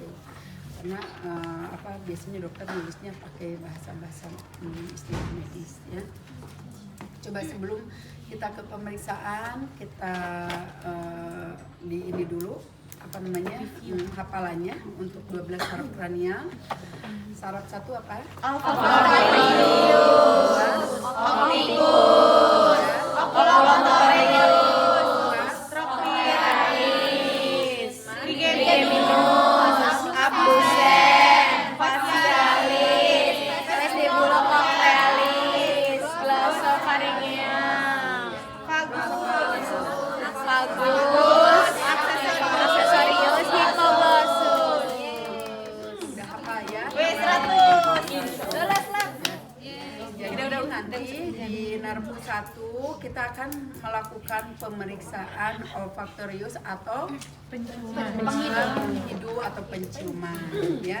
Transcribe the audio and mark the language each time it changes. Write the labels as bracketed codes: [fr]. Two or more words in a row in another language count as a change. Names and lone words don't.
[id] Karena biasanya dokter nulisnya pakai bahasa istilah medis ya. Coba sebelum kita ke pemeriksaan, kita ini dulu hafalannya untuk 12 saraf kranial. Saraf 1 apa? Olfaktorius, optikus, oculomotorius, trochlearis, trigeminus, abdusen, facialis, vestibulocochlearis, glossopharyngeal, vagus, aksesorius, hipoglossus. Udah apa ya? W100. Jadi nanti di nervus 1 kita akan melakukan pemeriksaan olfaktorius atau penghidu atau penciuman ya.